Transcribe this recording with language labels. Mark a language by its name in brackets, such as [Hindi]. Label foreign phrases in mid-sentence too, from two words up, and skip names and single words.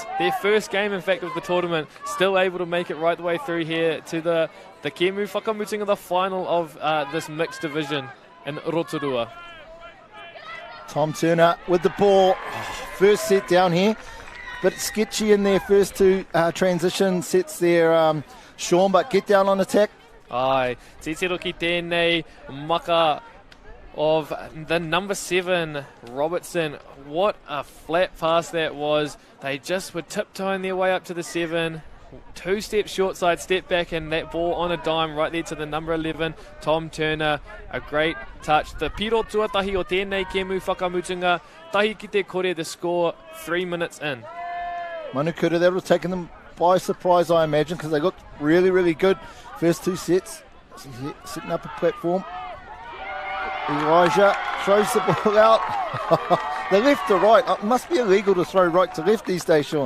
[English] Their first game, in fact, of the tournament, still able to make it right the way through here to the [Māori] Kemu Whakamutinga, [English] the final of this mixed division in Rotorua. Tom Turner with the ball. First set down here. Bit sketchy in their first 2 transition sets there, Sean, but get down on attack. [Māori] Ai, titiro ki tēnei maka [English] of the number 7, Robertson. What a flat pass that was. They just were tiptoeing their way up to the 7. 2 steps short side, step back, and that ball on a dime right there to the number 11, Tom Turner. A great touch. [Māori] The piro tuatahi o tēnei Kemu Whakamutinga. Tahi ki te kore, [English] the score 3 minutes in. Manukura, that would have taken them by surprise, I imagine, because they looked really, really good. First 2 sets, setting up a platform. Elijah throws the ball out. The left to right. It must be illegal to throw right to left these days, Sean.